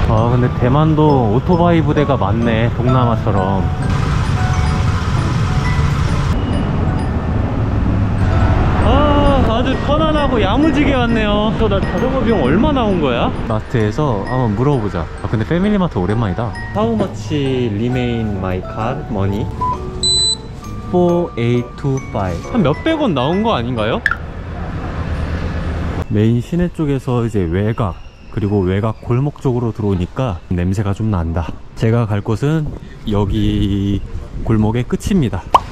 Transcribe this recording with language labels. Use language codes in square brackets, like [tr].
[ko] 근데 대만도 오토바이 부대가 많네. 동남아처럼. 아주 편안하고 야무지게 왔네요. 나 자전거 비용 얼마 나온 거야? 마트에서 한번 물어보자. 근데 패밀리마트 오랜만이다. [en] How much remain my card money? 4825. [ko] 한 몇백 원 나온 거 아닌가요? 메인 시내 쪽에서 이제 외곽 그리고 외곽 골목 쪽으로 들어오니까 냄새가 좀 난다. 제가 갈 곳은 여기 골목의 끝입니다.